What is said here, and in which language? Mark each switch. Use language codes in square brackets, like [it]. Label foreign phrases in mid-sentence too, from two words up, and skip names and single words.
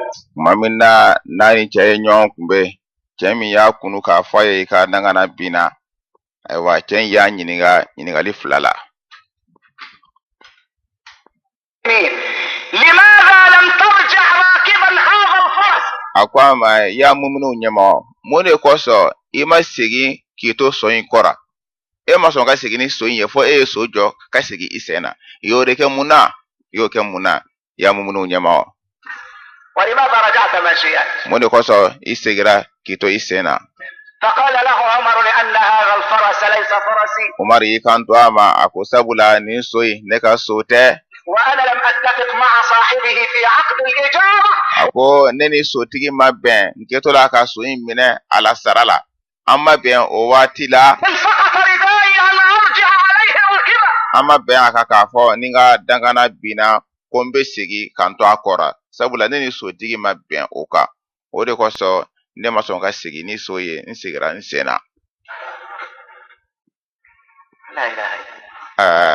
[bm] tuma min na n'a ni cɛ ye ɲɔgɔn kunbɛn cɛ min y'a kunu k'a fɔ a ye i ka dangana binna ayiwa cɛ in y'a ɲininka ɲininkali fila la [ar] لماذا لم ترجع راكبا هذا الفرس [bm] a ko a ma i y'a mumunu ɲɛmɔgɔ mun de kosɔn i ma segin k'i to so in kɔrɔ e ma sɔn ka segin ni so in ye fɔ e ye so jɔ ka segin i sen na i y'o de kɛ mun na i y'o kɛ mun na i y'a mumunu ɲɛmɔgɔ [ar] ولماذا رجعت ماشيا [bm] mun de kosɔn i segira k'i to i sen na [ar] فقال له عمر لأن هذا الفرس ليس فرسي [bm] Umar y'i kanto a ma a ko sabula nin so in ne ka so tɛ [ar] وأنا لم أتفق مع صاحبه في عقد الإجارة [bm] a ko ne ni sotigi ma bɛn n kɛtɔla ka so in minɛ a la sara la an ma bɛn o waati la [ar] إن سقط ردائي أن أرجع عليه راكبا [bm] an ma bɛn a kan k'a fɔ ni ka dangana binna ko n bɛ segin k'an to a kɔrɔ sabula ne ni sotigi ma bɛn o kan o de kosɔn ne ma sɔn ka segin ni so ye n segira n sen na [ar] لا إله إلا الله